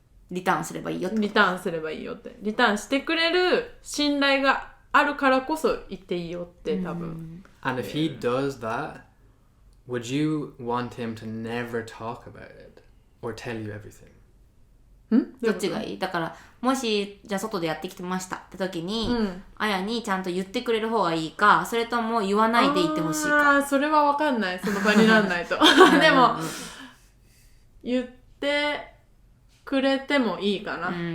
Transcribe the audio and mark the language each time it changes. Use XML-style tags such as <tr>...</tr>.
<ja>リターンすればいいよって。リターンすればいいよって。リターンしてくれる信頼があるからこそ言っていいよって多分。</ja> <en>And if he does that, would you want him to never talk about it or tell you everything?</en> <ja>どっちがいい？だからもしじゃあ外でやってきてましたって時に、あやにちゃんと言ってくれる方がいいか、それとも言わないでいてほしいか。それは分かんない、その場になんないとでも言ってくれてもいいかな。</ja>